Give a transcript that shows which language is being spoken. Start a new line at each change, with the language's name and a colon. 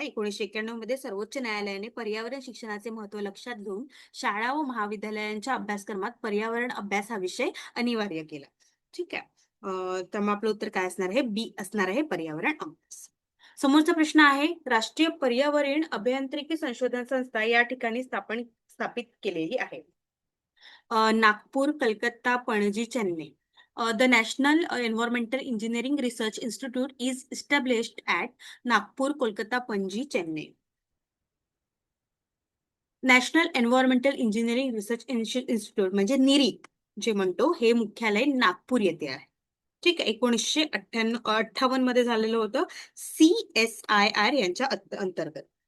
Marathi: 1991 मध्ये सर्वोच्च न्यायालयाने पर्यावरण शिक्षणाचे महत्व लक्षात घेऊन शाळा व महाविद्यालयांच्या अभ्यासक्रमात पर्यावरण अभ्यास हा विषय अनिवार्य केला. ठीक आहे, तर मग आपलं उत्तर काय असणार आहे? बी असणार आहे, पर्यावरण अभ्यास. समोरचा प्रश्न आहे, राष्ट्रीय पर्यावरण अभियांत्रिकी संशोधन संस्था या ठिकाणी स्थापित केलेली आहे. Nagpur, Calcutta, Panaji, Chennai.
English: The National Environmental Engineering Research Institute is established at Nagpur, Kolkata, Panaji, Chennai.
Marathi: National environmental engineering research institute म्हणजे निरीक जे म्हणतो, हे मुख्यालय नागपूर येथे आहे. ठीक आहे, 1958 मध्ये झालेलं होतं, CSIR यांच्या अंतर्गत.